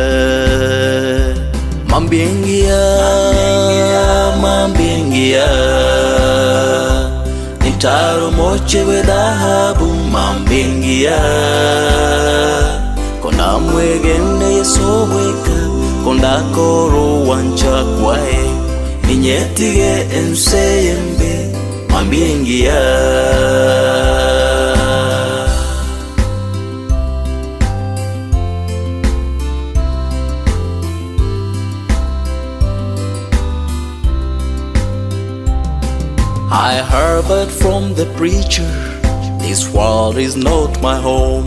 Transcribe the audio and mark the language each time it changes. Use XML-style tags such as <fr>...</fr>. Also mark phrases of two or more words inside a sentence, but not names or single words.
<guz>nitaro moche we dhahabu mambingia kona mwegene yeso weka konda koro wancha kwae inyetige enseyembe mambingia.</guz> <en>I heard from the preacher, this world is not my home.</en>